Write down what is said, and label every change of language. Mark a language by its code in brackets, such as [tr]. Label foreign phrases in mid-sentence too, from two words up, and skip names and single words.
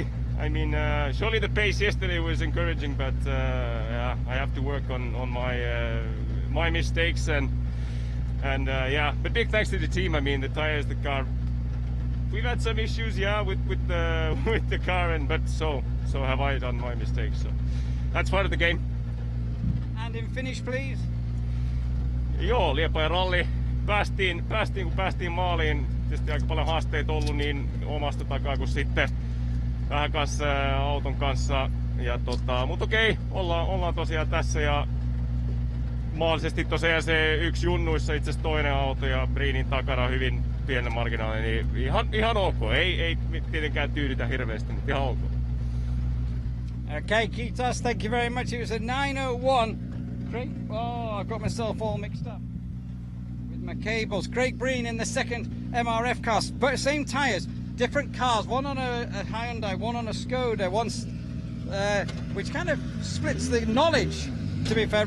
[en] I mean, surely the pace yesterday was encouraging, but yeah, I have to work on my mistakes, and yeah. But big thanks to the team. I mean, the tires, the car. We've had some issues, yeah, with the car, but so have I done my mistakes. So that's part of the game. And in finish, please. [fi] Joo, Liepajan ralli. Päästiin kun päästiin maaliin. Tietysti aika paljon haasteita ollut niin omasta takaa kuin sitten vähän kanssa auton kanssa. Ja mutta okei, ollaan tosiaan tässä, ja mahdollisesti tosiaan se yksi junnuissa itse asiassa toinen auto ja Breenin takana hyvin pienen marginaali, niin ihan ok. Ei tietenkään tyydytä hirveästi, mutta ihan ok. [en] Okay, Kitas, thank you very much. It was a 9:01. Great. Oh, I got myself all mixed up with my cables. Craig Breen in the second MRF car, but same tyres, different cars. One on a Hyundai, one on a Skoda, which kind of splits the knowledge, to be fair.